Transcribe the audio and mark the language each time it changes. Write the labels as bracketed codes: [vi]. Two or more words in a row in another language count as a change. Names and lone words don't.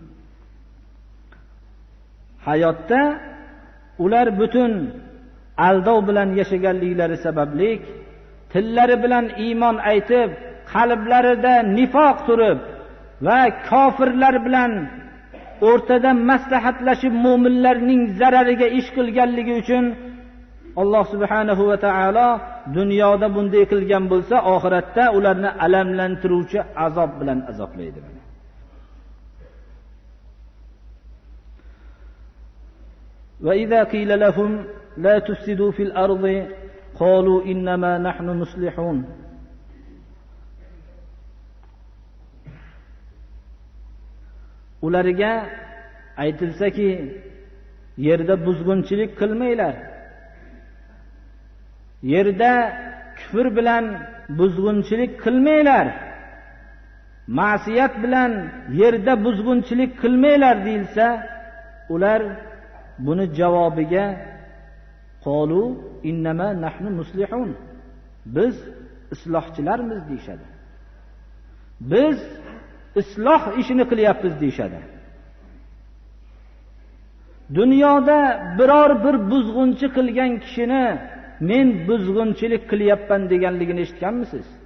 [uz] Hayotda ular butun aldov bilan yashaganliklari sababli tillari bilan iymon aytib, qalblarida nifoq turib va kofirlar bilan o'rtada maslahatlashib mu'minlarning zarariga ish qilganligi uchun Alloh [ar] سبحانه وتعالى [uz] dunyoda bunday qilgan bo'lsa, oxiratda ularni alamlantiruvchi azob bilan azoblaydi. [ar] وإذا قيل لهم لا تفسدوا في الأرض قالوا إنما نحن مصلحون. [uz] Ularga aytilsaki, yerda buzg'unchilik qilmanglar. Yerda kufr bilan buzg'unchilik qilmanglar. Ma'siyat bilan yerda buzg'unchilik qilmanglar deyilsa, ular buni javobiga [ar] قالوا إنما نحن مصلحون. [uz] Biz islohchilarmiz deyshadi. Biz isloh ishini qilyapmiz deyshadi. Dunyoda biror bir buzg'unchi qilgan kishini men buzg'unchilik qilyapman deganligini eshitganmisiz?